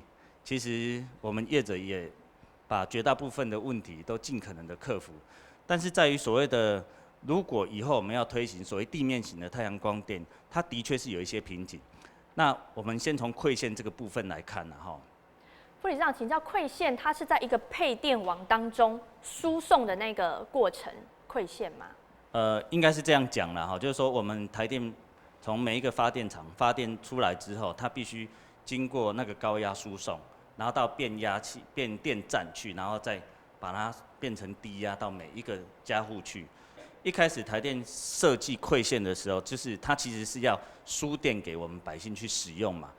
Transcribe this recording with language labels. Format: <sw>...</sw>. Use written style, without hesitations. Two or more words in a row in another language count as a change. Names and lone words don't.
<zh>其實我們業者也把絕大部分的問題都盡可能的克服，但是在於所謂的，如果以後我們要推行所謂地面型的太陽光電，它的確是有一些瓶頸。那我們先從饋線這個部分來看哈。副理事長，請教饋線，它是在一個配電網當中輸送的那個過程饋線嗎？应该是这样讲啦哈，就是说我们台电从每一个发电厂发电出来之后，它必须经过那个高压输送，然后到变压器、变电站去，然后再把它变成低压到每一个家户去。一开始台电设计馈线的时候，就是它其实是要输电给我们百姓去使用嘛。</zh>